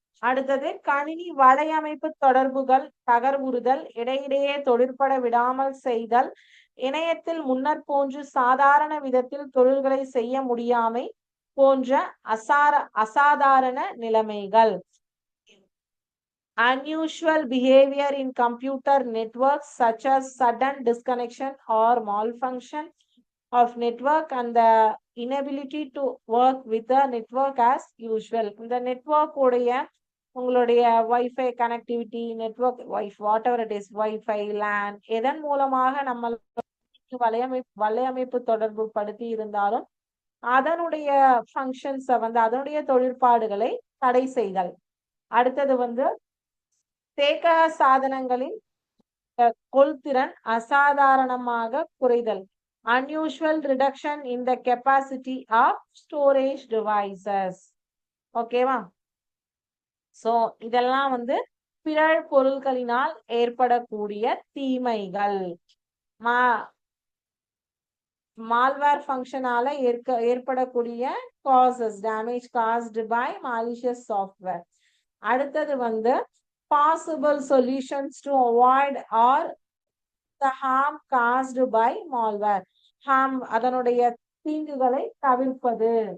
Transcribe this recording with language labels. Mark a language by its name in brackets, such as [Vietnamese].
[Tamil] அடுத்தது கணினி வலையமைப்பு தொடர்புகள் தகர்வுறுதல், இடையிடையே தொழிற்பட விடாமல் செய்தல், இணையத்தில் முன்னர் போன்று சாதாரண விதத்தில் தொழில்களை செய்ய முடியாமை போன்ற அசாதாரண நிலைமைகள். [English] Unusual behavior in computer networks such as sudden disconnection or malfunction of network and the inability to work with the network as usual. [Tamil] இந்த நெட்வொர்க் உடைய உங்களுடைய wifi connectivity, network [English] whatever it is, [Tamil] wifi lane எதன் மூலமாக நம்ம வலையமைப்பு தொடர்பு படுத்தி இருந்தாலும் அதனுடைய ஃபங்க்ஷன்ஸை வந்து அதனுடைய தொழிற்பாடுகளை தடை செய்தல். அடுத்தது வந்து தேக்க சாதனங்களின் கொள்திறன் அசாதாரணமாக குறைதல். [English] unusual reduction in the capacity of storage devices. [Tamil] ஓகேவா? சோ இதெல்லாம் வந்து பிறழ் பொருட்களினால் ஏற்படக்கூடிய தீமைகள். [English] Malware ஃபங்க்ஷனால ஏற்படக்கூடிய causes, damage caused by malicious software. [Tamil] அடுத்தது வந்து [English] possible solutions to avoid or the harm caused by malware. [Tamil] harm அதனுடைய தீங்குகளை தவிர்ப்பது.